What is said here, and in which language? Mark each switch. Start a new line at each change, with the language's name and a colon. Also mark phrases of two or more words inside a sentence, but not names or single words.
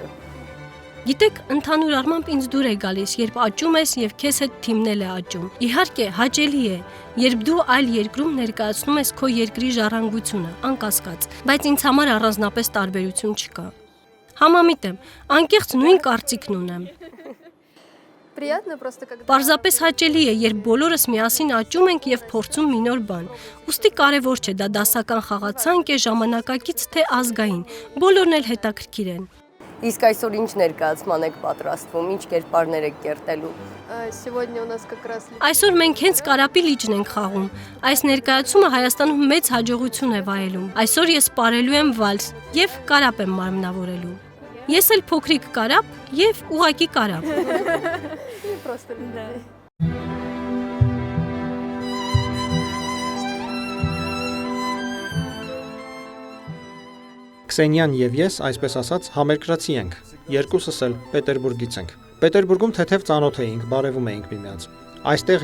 Armenian: Գիտեք, ընդհանուր առմամբ ինձ դուր է գալիս, երբ աճում ես եւ քեզ հետ թիմն է աճում։ Իհարկե, հաճելի է, երբ դու այլ երկրում ներկայացնում ես քո երկրի ժառանգությունը, անկասկած, բայց ինձ համար առանձնապես տարբերություն չկա։ Համամիտ եմ, անկեղծ նույն կարծիքն ունեմ։
Russian: Приятно просто, когда...
Armenian: Պարզապես հաճելի է, երբ բոլորս միասին աճում ենք եւ փորձում մի նոր բան։ Ուստի կարևոր չէ դա դասական խաղացանք է, ժամանակակից թե ազգային, բոլորն էլ հետաքրքիր են։ Իսկ այսօր ինչ ներկայացման եք պատրաստվում, ինչ կերպարներ եք կերտելու։
Russian: Сегодня у нас как раз...
Armenian: Այսօր մենք հենց Կարապիլիճն ենք խաղում։ Այս ներկայացումը Հայաստանում մեծ հաջողություն է վայելում։ Այսօր ես պարելու եմ վալս եւ կարապ եմ մարմնավորելու։ Ես էլ փոքրիկ կարապ եւ ուղակի կարապ։
Russian: Просто людей.
Armenian: Քսենյան եւ ես, այսպես ասած, համերկրացի ենք։ Երկուսս էլ Պետերբուրգից ենք։ Պետերբուրգում թեթև ծանոթ էինք, բարևում էինք միմյանց։ Այստեղ